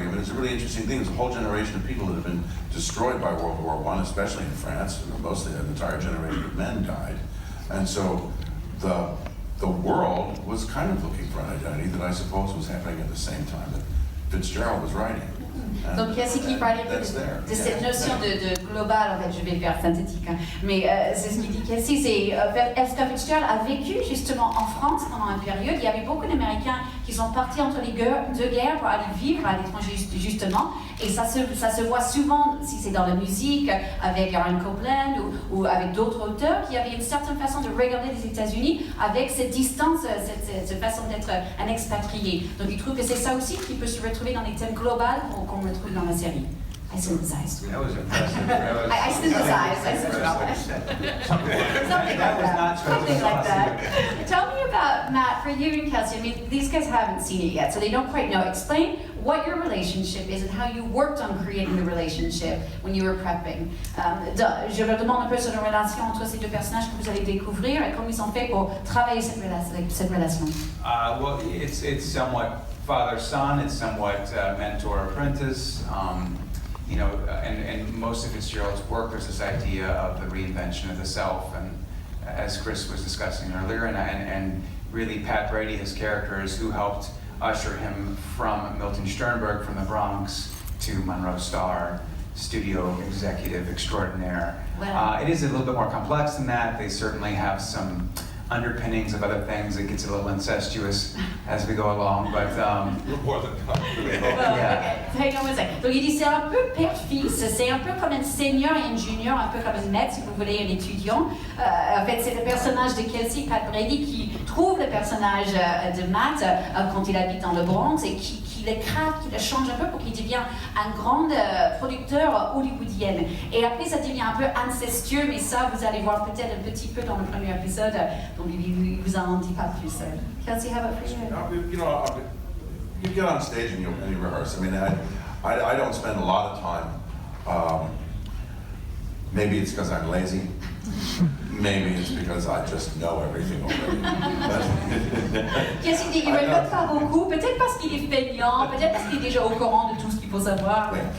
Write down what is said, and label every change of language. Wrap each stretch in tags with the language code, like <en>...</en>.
<en>I mean, it's a really interesting thing. There's a whole generation of people that have been destroyed by World War I, especially in France. Mostly an entire generation of men died. And so the world was kind of looking for an identity that I suppose was happening at the same time that Fitzgerald was writing.</en> <fr>Donc Kelsey qui parlait un peu de cette notion de global, en fait, je vais faire synthétique, hein. Mais c'est ce qu'il dit Kelsey, c'est Elska Fitzgerald a vécu justement en France pendant une période. Il y avait beaucoup d'Américains qui sont partis entre les deux guerres pour aller vivre à l'étranger justement, et ça se voit souvent, si c'est dans la musique, avec Aaron Copland ou avec d'autres auteurs, qui avaient une certaine façon de regarder les États-Unis avec cette distance, cette façon d'être un expatrié. Donc il trouve que c'est ça aussi qui peut se retrouver dans les thèmes globaux qu'on retrouve dans la série.</fr> <en>I synthesized. That was impressive. I synthesized. Something like that. Tell me about, Matt, for you and Kelsey, I mean, these guys haven't seen it yet, so they don't quite know. Explain what your relationship is and how you worked on creating the relationship when you were prepping.</en> <fr>Je leur demande un peu sur la relation entre ces deux personnages que vous allez découvrir et comment ils ont fait pour travailler cette relation.</fr> <en>Well, it's somewhat father-son, it's somewhat mentor-apprentice. You know, and most of Fitzgerald's work, there's this idea of the reinvention of the self, and as Chris was discussing earlier, and really Pat Brady, his character, is who helped usher him from Milton Sternberg from the Bronx to Monroe Star, studio executive extraordinaire. Wow. It is a little bit more complex than that. They certainly have some underpinnings of other things. It gets a little incestuous as we go along, but More than yeah. Hang on one second.</en> <fr>Donc il dit c'est un peu père-fils, c'est un peu comme une senior et une junior, un peu comme une maître si vous voulez, un étudiant. En fait c'est le personnage de Kelsey, Pat Brady, qui trouve le personnage de Matt quand il habite dans le Bronx et qui le crade, qui le change un peu pour qu'il devienne un grand producteur hollywoodien. Et après ça devient un peu incestueux, mais ça vous allez voir peut-être un petit peu dans le premier épisode, donc il vous en dit pas plus.</fr> <en>Kelsey, how about for you? You know, you get on stage and you rehearse. I mean, I don't spend a lot of time. Maybe it's because I'm lazy. Maybe it's because I just know everything already.</en> <fr>Kelsey dit qu'il ne répète pas beaucoup, peut-être parce qu'il est feignant, peut-être parce qu'il est déjà au courant de tout ce qu'il faut savoir.</fr>